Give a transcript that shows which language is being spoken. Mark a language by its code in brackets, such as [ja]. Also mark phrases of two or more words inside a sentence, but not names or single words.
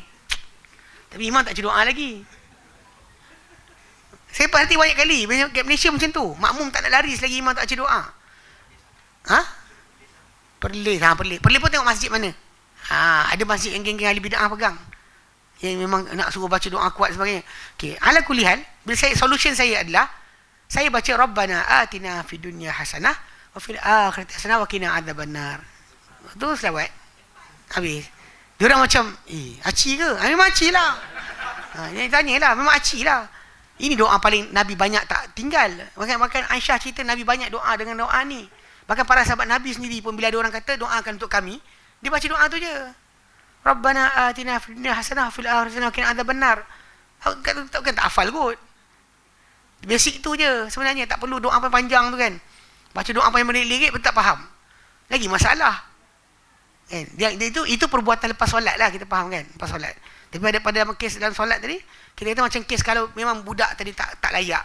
[ms] Tapi imam tak baca doa lagi. Saya perhati banyak kali kat Malaysia macam tu. Makmum tak nak lari selagi imam tak baca doa. Perlis pun tengok masjid mana. Ada masjid yang geng-geng ahli bid'ah pegang, yang memang nak suruh baca doa kuat sebagainya. Okey, [ar] على كل حال, [ms] solution saya adalah saya baca [ar] ربنا آتنا في الدنيا حسنة وفي الآخرة حسنة وقنا عذاب النار. [ms] Tu selawat. Habis. Diorang macam, aci ke? Memang aci lah. Dia tanyalah, memang aci lah. Ini doa paling Nabi banyak tak tinggal. Bahkan Aisyah cerita Nabi banyak doa dengan doa ni. Bahkan para sahabat Nabi sendiri pun bila ada orang kata doakan untuk kami, dia baca doa tu je. [ar] ربنا آتنا في الدنيا حسنة وفي الآخرة حسنة وقنا عذاب النار. [ms] Bukan tak hafal kot. Basic tu je sebenarnya, tak perlu doa panjang tu kan. Baca doa panjang lirik pun tak faham. Lagi masalah. Kan? Dia itu perbuatan lepas solat lah, kita faham kan? Lepas solat. Tapi pada kes dalam solat tadi, kita kata macam kes kalau memang budak tadi tak layak.